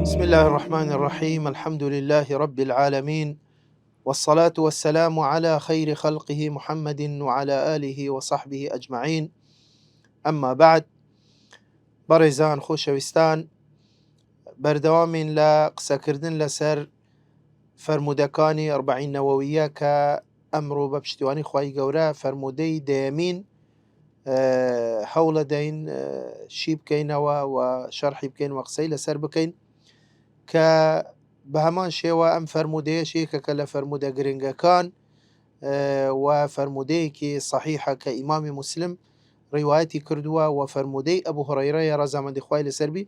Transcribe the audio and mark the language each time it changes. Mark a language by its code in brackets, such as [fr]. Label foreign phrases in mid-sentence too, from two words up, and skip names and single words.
[ar] الله الرحمن الرحيم. الحمد لله رب العالمين، والصلاة والسلام على خير خلقه محمد وعلى آله وصحبه أجمعين. أما بعد، [ckb] بەڕێزان خۆشەویستان، بەردەوامین لە قسەکردن لەسەر فەرمودەکانی ئەربعین نەوەویە کە ئەمڕۆ بە پشتیوانی خوای گەورە فەرمودەی دەیەمین هەوڵە دەین شی بکەینەوە و شەرحی بکەین و قسەی لەسەر بکەین کە بە هەمان شێوە ئەم فەرمودەیەش یەکێکە لە فەرمودە گرنگەکان و فەرمودەیەکی صحیحە کە ئیمامی مسلم ڕیوایەتی کردووە و فەرمودەی ئەبوو هورەیرەیە ڕەزامەندی خوای لەسەر بی.